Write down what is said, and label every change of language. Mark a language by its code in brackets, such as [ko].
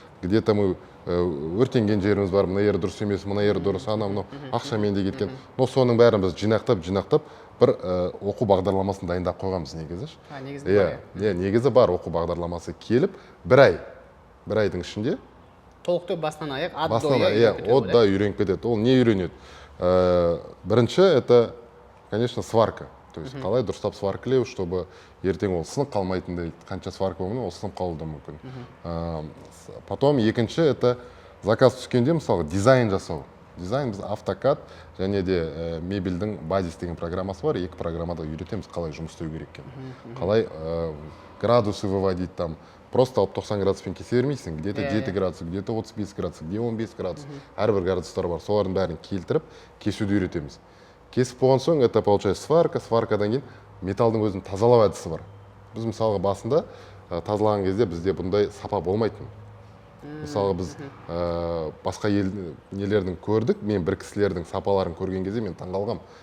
[ru] Где-то [kk] мы өртенген жеріміз бар, мына жері дұрыс емес, мына жері дұрыс, анау ақшамен де кеткен. [ru] Но [kk] соның бәрін біз жинақтап бір оқу бағдарламасын дайындап қойғанбыз негізі. Негізі бар оқу бағдарламасы келіп, 1 айдың ішінде толықтай басынан аяқ [ru] от до [kk] үйреніп кетеді. Ол не үйренеді? Бірінші [ru] это, конечно, [kk] сварка. [ru] То есть [kk] қалай дұрыстап сваркілеу, [ru] чтобы [kk] ертең ол сынып қалмайтындай, қанша сварка болғанда ол сынып қалуы да мүмкін. Потом екінші [ru] это [kk] заказ түскенде мысалы дизайн жасау. дизайн біз автокад және де мебельдің базис деген программасы бар. Екі программада үйретеміз қалай жұмыс істеу керек екенін. Қалай градусы [ru] выводить там. Просто [kk] алып 90 градуспен кесе бермейсің. [ru] Где-то 7 градус, где-то 35 градус, где 15 градус. [kk] Әрбір градустар бар. Солардың бәрін келтіріп, кесуді үйретеміз. Кесіп болған соң, [ru] это получается [kk] сварка. Сваркадан кейін металдың өзінің тазалау әдісі бар. Біз мысалға басында тазалаған кезде бізде бұндай сапа болмайтын. Мысалға біз басқа нелердің көрдік, мен бір кісілердің сапаларын көрген кезде мен таңғалғам.